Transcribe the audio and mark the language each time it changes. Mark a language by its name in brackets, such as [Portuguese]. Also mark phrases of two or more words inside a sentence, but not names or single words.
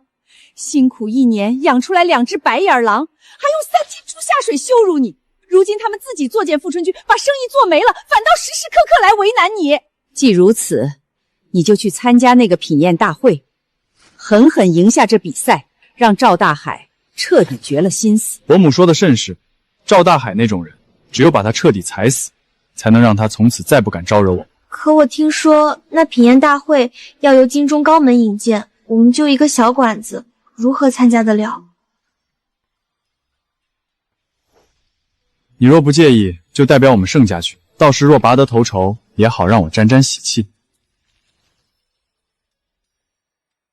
[Chinese] 辛苦一年養出來2隻白眼狼，還用3斤豬下水羞辱你。如今他們自己作踐富春居，把生意做沒了，反倒時時刻刻來為難你。既如此，你就去參加那個品宴大會，狠狠贏下這比賽，讓趙大海徹底絕了心思。伯母說的甚是，趙大海那種人，只有把他徹底踩死，才能讓他從此再不敢招惹我。可我聽說那品宴大會要由京中高門引薦，我們就一個小館子，如何參加得了？你若不介意，就代表我們盛家去，到時若拔得頭籌，也好讓我沾沾喜氣。